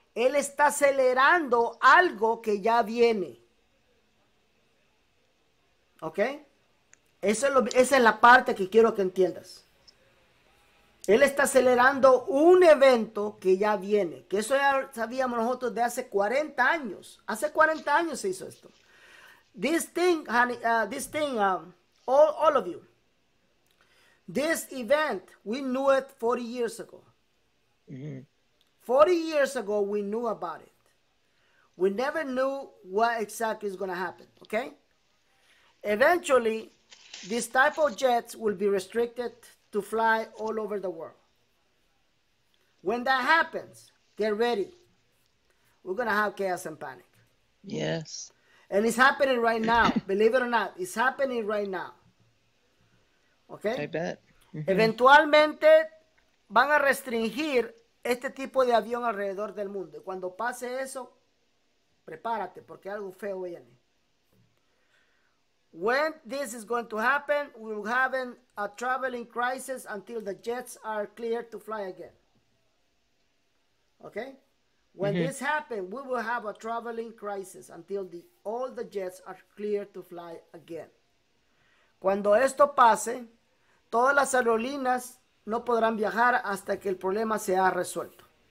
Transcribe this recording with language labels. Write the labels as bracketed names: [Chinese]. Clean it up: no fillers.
[Spanish] Él está acelerando algo que ya viene. ¿Ok? Esa es la parte que quiero que entiendas. Él está acelerando un evento que ya viene. Que eso ya sabíamos nosotros de hace 40 años. Hace 40 años se hizo esto. [English] This thing, honey, all of you. This event, we knew it 40 years ago. 40 years ago, we knew about it. We never knew what exactly is going to happen, okay? Eventually, this type of jets will be restricted to fly all over the world. When that happens, get ready. We're going to have chaos and panic. Yes. And it's happening right now. Believe it or not, it's happening right now. Okay? I bet. [Spanish] Eventualmente van a restringir este tipo de avión alrededor del mundo. Y cuando pase eso, prepárate porque algo feo viene. [English] When this is going to happen, we will have a traveling crisis until the jets are cleared to fly again. Okay? When this happens, we will have a traveling crisis until all the jets are cleared to fly again. [Spanish] Cuando esto pase, todas las aerolíneas no podrán viajar hasta que el problema se haya resuelto.